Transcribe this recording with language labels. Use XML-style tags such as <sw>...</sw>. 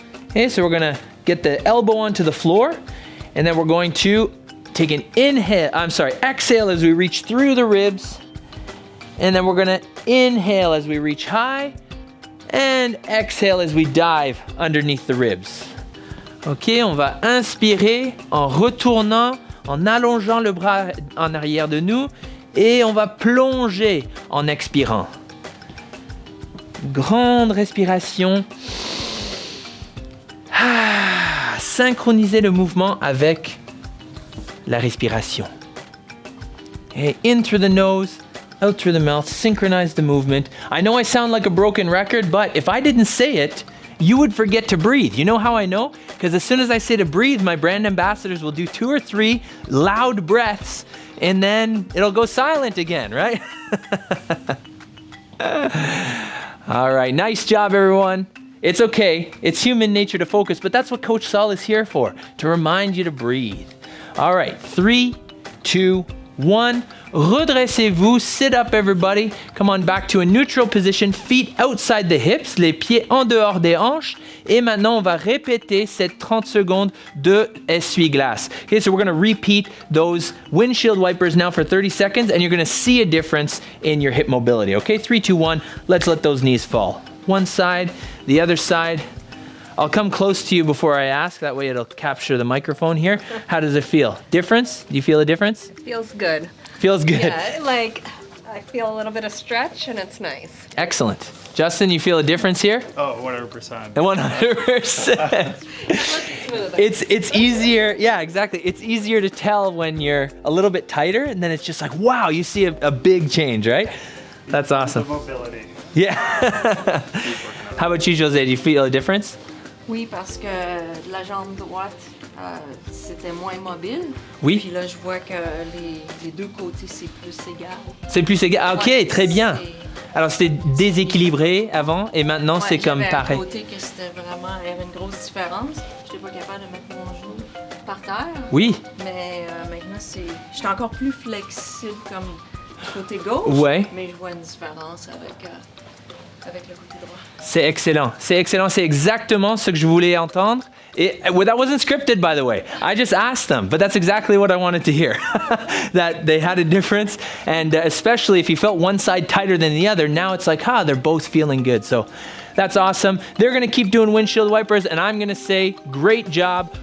<en>Okay, so we're going to get the elbow onto the floor. And then we're going to take an exhale as we reach through the ribs. And then we're going to inhale as we reach high. And exhale as we dive underneath the ribs.</en> <fr>Ok, on va inspirer en retournant, en allongeant le bras en arrière de nous et on va plonger en expirant. Grande respiration. Synchronisez le mouvement avec la respiration.</fr> <en>Okay, in through the nose, out through the mouth, synchronize the movement. I know I sound like a broken record, but if I didn't say it, you would forget to breathe. You know how I know? Because as soon as I say to breathe, my brand ambassadors will do 2 or 3 loud breaths and then it'll go silent again, right? All right, nice job, everyone. It's okay. It's human nature to focus, but that's what Coach Saul is here for, to remind you to breathe. All right, 3, 2, 1.</en> <fr>Redressez-vous.</fr> <en>Sit up, everybody. Come on back to a neutral position. Feet outside the hips.</en> <fr>Les pieds en dehors des hanches. Et maintenant, on va répéter cette 30 secondes de essuie-glace.</fr> <en>Okay, so we're going to repeat those windshield wipers now for 30 seconds, and you're going to see a difference in your hip mobility. Okay, 3, 2, 1. Let's let those knees fall. One side, the other side. I'll come close to you before I ask. That way it'll capture the microphone here. How does it feel? Difference? Do you feel a difference? It feels good. Feels good. Yeah, like I feel a little bit of stretch and it's nice. Excellent. Justin, you feel a difference here? Oh, 100%. 100%. It's easier. Yeah, exactly. It's easier to tell when you're a little bit tighter, and then it's just like, wow, you see a big change, right? That's awesome. The mobility. Yeah. How about you, Jose? Do you feel a difference?</en> <fr>Oui, parce que la jambe droite, c'était moins mobile. Oui. Puis là, je vois que les deux côtés, c'est plus égal. C'est plus égal. Ah, ok, Ouais, très bien. Alors, c'était déséquilibré avant, et maintenant, Ouais, c'est comme j'avais pareil. un côté que c'était vraiment, il y avait une grosse différence. Je n'étais pas capable de mettre mon genou par terre. Oui. Mais maintenant, j'étais encore plus flexible comme du côté gauche. Ouais. Mais je vois une différence avec le côté droit. C'est excellent. C'est excellent. C'est exactement ce que je voulais entendre.</fr> <en>Well, that wasn't scripted, by the way. I just asked them, but that's exactly what I wanted to hear. That they had a difference, and especially if you felt one side tighter than the other, now it's like, they're both feeling good. So that's awesome. They're going to keep doing windshield wipers, and I'm going to say, great job.</en>